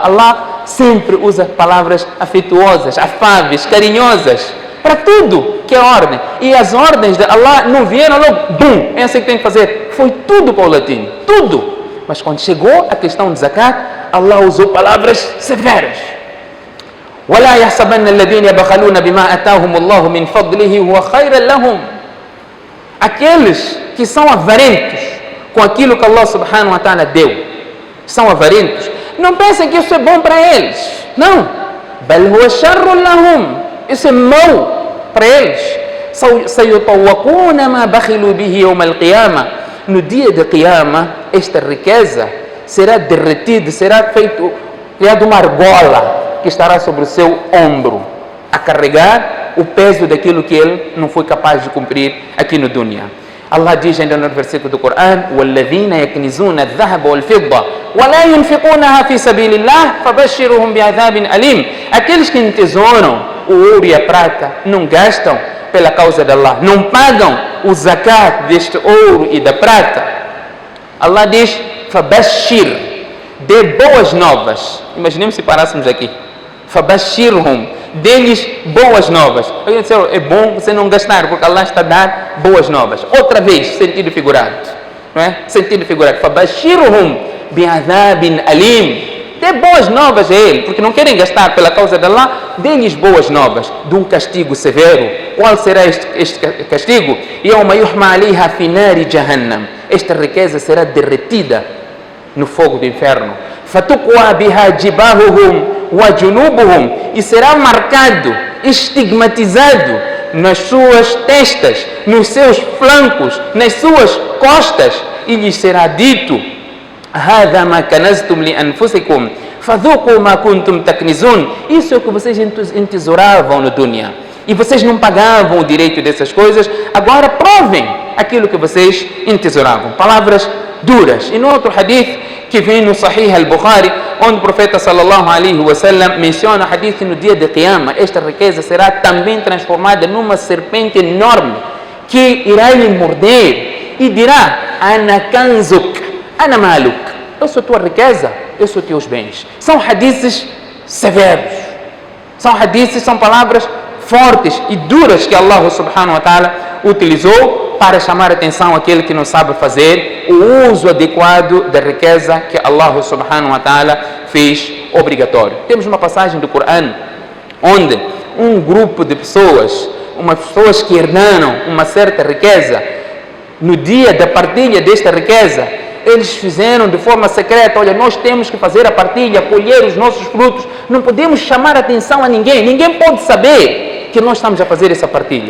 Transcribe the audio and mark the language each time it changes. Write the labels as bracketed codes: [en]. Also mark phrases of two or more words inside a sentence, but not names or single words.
[pt] Allah sempre usa palavras afetuosas, afáveis, carinhosas, para tudo que é ordem. E as ordens de Allah não vieram logo, bum, é assim que tem que fazer. Foi tudo paulatino, tudo. Mas quando chegou a questão de zakat, Allah usou palavras severas. [ar] وَلَا يَحْسَبَنَّ الَّذِينَ يَبْخَلُونَ بِمَا أَتَاهُمُ اللَّهُ مِنْ فَضْلِهِ هُوَ خَيْرًا لَهُمْ. [pt] Aqueles que são avarentos com aquilo que Allah [ar] سبحانه وتعالى [pt] deu, são avarentos, não pensem que isso é bom para eles. Não. [ar] بَلْ هُوَ شَرٌّ لَهُمْ. [pt] Isso é mau para eles. [ar] سَيُطَوَّقُونَ مَا بَخِلُوا بِهِ يَوْمَ الْقِيَامَةِ. [pt] No dia da Qiyamah, esta riqueza será derretida, será criado uma argola. que estará sobre o seu ombro, a carregar o peso daquilo que ele não foi capaz de cumprir aqui no dunya. Allah diz ainda no versículo do Corão: [ar] وَالَّذِينَ يَكْنِزُونَ الذَّهَبَ وَالْفِضَّةَ وَلَا يُنْفِقُونَهَا فِي سَبِيلِ اللَّهِ فَبَشِّرْهُمْ بِعَذَابٍ أَلِيمٍ. [pt] Aqueles que entesouram o ouro e a prata, não gastam pela causa de Allah, não pagam o zakat deste ouro e da prata. Allah diz: فَبَشِّرْ, dê boas novas. Imaginemos se parássemos aqui. فَبَشِّرْهُمْ, deles boas novas. É bom você não gastar, porque Allah está a dar boas novas. Outra vez, sentido figurado, não é? Sentido figurado. [ar] فَبَشِّرْهُمْ بِعَذَابٍ أَلِيمٍ. [pt] Dê boas novas a ele, porque não querem gastar pela causa de Allah. Dê-lhes boas novas de um castigo severo. Qual será este castigo? [ar] يَوْمَ يُحْمَى عَلَيْهَا فِي نَارِ جَهَنَّمَ. [pt] Esta riqueza será derretida no fogo do inferno. [ar] فَتُقْوَى بِهَا جِبَاهُهُمْ وَجُنُوبُهُمْ. [pt] E será marcado, estigmatizado nas suas testas, nos seus flancos, nas suas costas, e lhes será dito: [ar] هَذَا مَا كَنَزْتُمْ لِأَنفُسِكُمْ فَذُوقُوا مَا كُنْتُمْ تَكْنِزُونَ. [pt] Isso é o que vocês entesouravam no dunya, e vocês não pagavam o direito dessas coisas. Agora provem aquilo que vocês entesouravam. Palavras duras. E no outro hadith que vem no Sahih al-Bukhari, onde o profeta [ar] صلى الله عليه وسلم [pt] menciona o hadith: no dia de Qiyamah, esta riqueza será também transformada numa serpente enorme que irá lhe morder e dirá: [ar] أنا كنزك، أنا مالك. [pt] Eu sou tua riqueza, eu sou teus bens. São hadiths severos, são hadiths, são palavras fortes e duras que Allah [ar] سبحانه وتعالى [pt] utilizou para chamar a atenção àquele que não sabe fazer o uso adequado da riqueza que Allah [ar] سبحانه وتعالى [pt] fez obrigatório. Temos uma passagem do Corão onde um grupo de pessoas, umas pessoas que herdaram uma certa riqueza, no dia da partilha desta riqueza, eles fizeram de forma secreta: olha, nós temos que fazer a partilha, colher os nossos frutos, não podemos chamar a atenção a ninguém, ninguém pode saber que nós estamos a fazer essa partilha.